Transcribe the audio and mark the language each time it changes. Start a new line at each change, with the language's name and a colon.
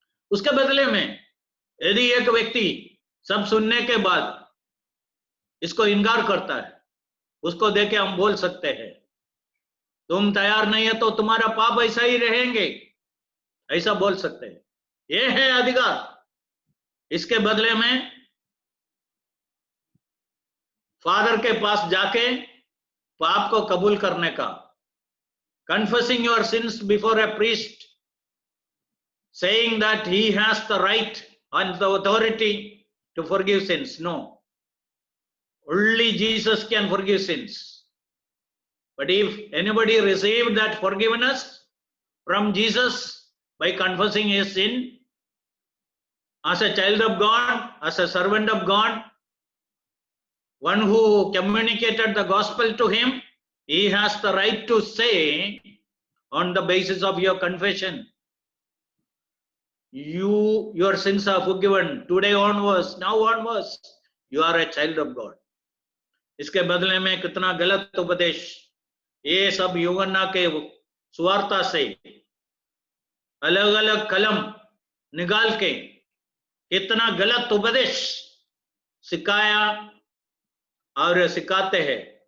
Hindi: उसके बदले में यदि एक व्यक्ति सब सुनने के बाद इसको इनकार करता है, उसको देके हम बोल सकते हैं, तुम तैयार नहीं है तो तुम्हारा पाप ऐसा ही रहेंगे, ऐसा बोल सकते हैं। ये है अधिकार। इसके बदले में फादर के पास जाके पाप को कबूल करने का,
English: confessing your sins before a priest, saying that he has the right and the authority to forgive sins. No, only Jesus can forgive sins. But if anybody received that forgiveness from Jesus by confessing his sin, as a child of God, as a servant of God, one who communicated the gospel to him, he has the right to say, on the basis of your confession, your sins are forgiven. Today onwards, now onwards, you are a child of God.
Hindi: इसके बदले में कितना गलत उपदेश, ये सब यूहन्ना के सुवार्ता से अलग अलग कलम निकाल के कितना गलत उपदेश सिखाया और सिखाते हैं।